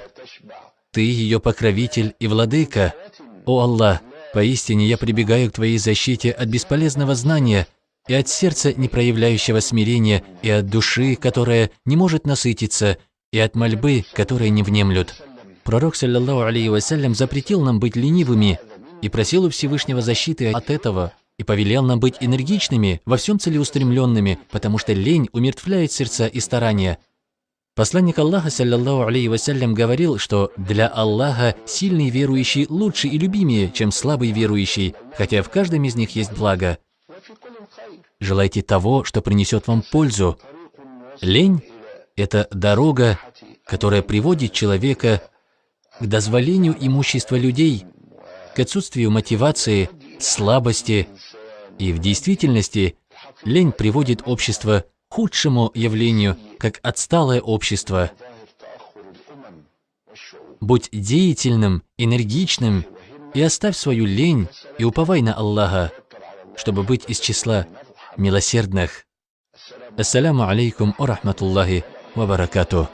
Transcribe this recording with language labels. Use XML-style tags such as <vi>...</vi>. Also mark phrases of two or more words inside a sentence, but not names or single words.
<ru>Ты ее покровитель и владыка. О Аллах, поистине я прибегаю к Твоей защите от бесполезного знания и от сердца, не проявляющего смирения, и от души, которая не может насытиться, и от мольбы, которые не внемлют». Пророк,</ru> <ar>صلى الله عليه وسلم,</ar> <ru>запретил нам быть ленивыми и просил у Всевышнего защиты от этого, и повелел нам быть энергичными, во всем целеустремленными, потому что лень умертвляет сердца и старания. Посланник Аллаха,</ru> <ar>صلى الله عليه وسلم,</ar> <ru>говорил, что для Аллаха сильный верующий лучше и любимее, чем слабый верующий, хотя в каждом из них есть благо. Желайте того, что принесет вам пользу. Лень – это дорога, которая приводит человека к дозволению имущества людей, к отсутствию мотивации, слабости, и в действительности лень приводит общество к худшему явлению, как отсталое общество. Будь деятельным, энергичным и оставь свою лень и уповай на Аллаха, чтобы быть из числа милосердных.</ru> <ar>السلام عليكم ورحمة الله وبركاته.</ar>